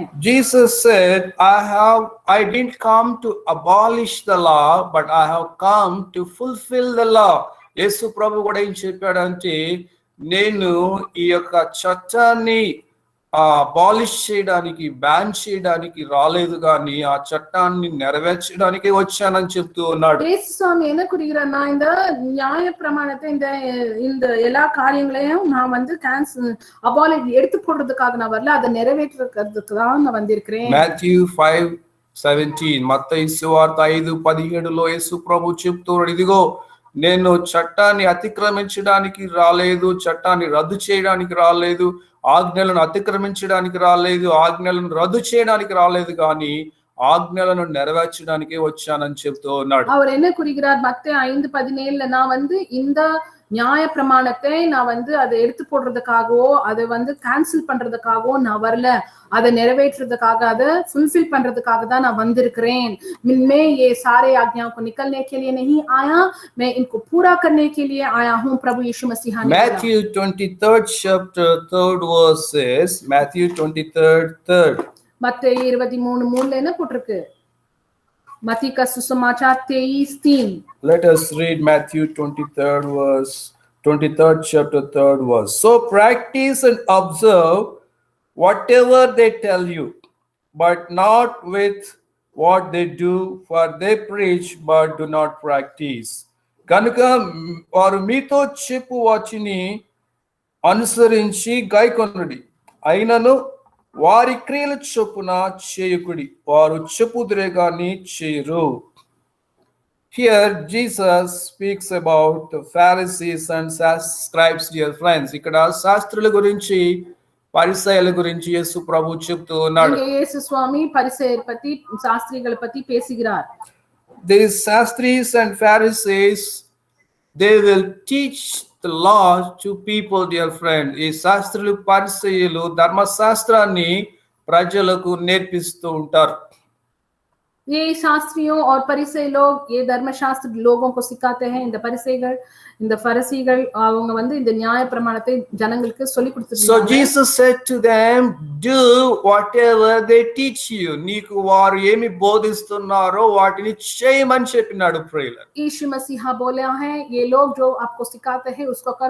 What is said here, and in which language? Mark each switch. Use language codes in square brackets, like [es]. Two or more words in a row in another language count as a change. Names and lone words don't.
[en] Jesus said, I didn't come to abolish the law, but I have come to fulfill the law. [te] యేసు ప్రభు కూడా ఏం చెప్పాడంటే, నేను ఈ యొక్క చట్టాన్ని అబాలిష్ చేయడానికి, బ్యాన్ చేయడానికి రాలేదు కానీ ఆ చట్టాన్ని నెరవేర్చడానికి వచ్చానని చెప్తూ ఉన్నాడు. యేసు స్వామి [ta] என்ன கூறுகிறார்னா, இந்த நியாய பிரமாணத்தை இந்த எல்லா காரியங்களையும் நான் வந்து அபாலிஷ் எடுத்து போடுறதுக்காக நான் வரல, அதை நிறைவேற்றுறதுக்கு தான் நான் வந்திருக்கிறேன். [te] Matthew 5:17, మత్తయి సువార్త 5:17లో యేసు ప్రభు చెప్తున్నాడు, ఇదిగో నేను చట్టాన్ని అతిక్రమించడానికి రాలేదు, చట్టాన్ని రద్దు చేయడానికి రాలేదు, ఆజ్ఞలను అతిక్రమించడానికి రాలేదు, ఆజ్ఞలను రద్దు చేయడానికి రాలేదు, కానీ ఆజ్ఞలను నెరవేర్చడానికే వచ్చానని చెప్తూ ఉన్నాడు. [ta] அவர் என்ன கூறுகிறார்? மத்தேயு 5:17 நான் வந்து இந்த நியாய பிரமாணத்தை நான் வந்து அதை எடுத்து போடுறதுக்காகவோ அதை வந்து கேன்சல் பண்றதுக்காகவோ நான் வரல, அதை நிறைவேற்றுறதுக்காக, அதை ஃபுல்ஃபில் பண்றதுக்காக தான் நான் வந்திருக்கிறேன். [hi] मैं ये सारे आज्ञाओं को निकलने के लिए नहीं आया, मैं इनको पूरा करने के लिए आया हूं, प्रभु यीशु मसीह ने बोला। [en] Matthew 23rd chapter 3rd verse says, Matthew 23rd 3rd. [ta] மத்தேயு 23:3 என்ன போட்டிருக்கு? [hi] मत्ती का सुसमाचार 23:3. [en] Let us read Matthew 23rd chapter 3rd verse. So practice and observe whatever they tell you, but not with what they do, for they preach but do not practice. [te] కనుక వారు మీతో చెప్పు వాటిని అనుసరించి గైకొనుడి, అయినను వారి క్రియల చొప్పున చేయుకుడి, వారు చెప్పుదురే గాని చేయరు. [en] Here Jesus speaks about the Pharisees and scribes, dear friends. [te] ఇక్కడ శాస్త్రుల గురించి, పరిసయ్యుల గురించి యేసు ప్రభు చెప్తూ ఉన్నాడు. [ta] இங்கே இயேசு சுவாமி பரிசேயர் பத்தி, சாஸ்திரிகளை பத்தி பேசுகிறார். [en] These Shastris and Pharisees, they will teach the law to people, dear friend. [te] ఈ శాస్త్రులు, పరిసయ్యులు ధర్మశాస్త్రాన్ని ప్రజలకు నేర్పిస్తూ ఉంటారు. [hi] ये शास्त्रियों और परिसय लोग ये धर्मशास्त्र लोगों को सिखाते हैं. [ta] இந்த பரிசேயர்கள், இந்த பரிசேயர்கள் அவங்க வந்து இந்த நியாய பிரமாணத்தை ஜனங்களுக்கு சொல்லி கொடுத்துட்டாங்க. [en] So Jesus said to them, do whatever they teach you. [te] నీకు వారు ఏమి బోధిస్తున్నారో వాటిని చేయమని చెప్పినాడు ప్రియులారా. [hi] यीशु मसीह बोले हैं, ये लोग जो आपको सिखाते हैं उसको करो.